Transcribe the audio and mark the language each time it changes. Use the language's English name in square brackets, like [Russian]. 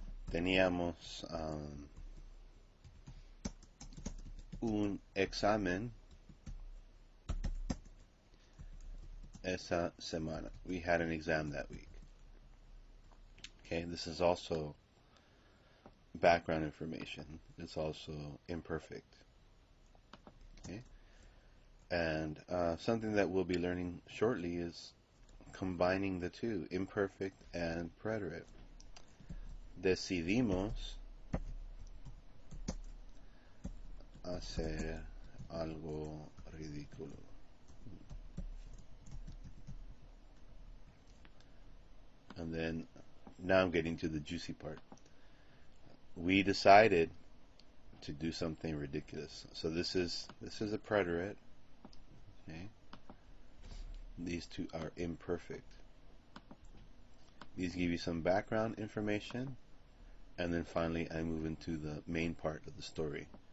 [Spanish] Teníamos un examen esa semana. [English] We had an exam that week. Okay, this is also background information. It's also imperfect. Okay, and something that we'll be learning shortly is combining the two, imperfect and preterite. [Spanish] Decidimos hacer algo ridículo. [English] And then, now I'm getting to the juicy part. We decided to do something ridiculous. So this is a preterite. Okay. These two are imperfect. These give you some background information, and then finally I move into the main part of the story.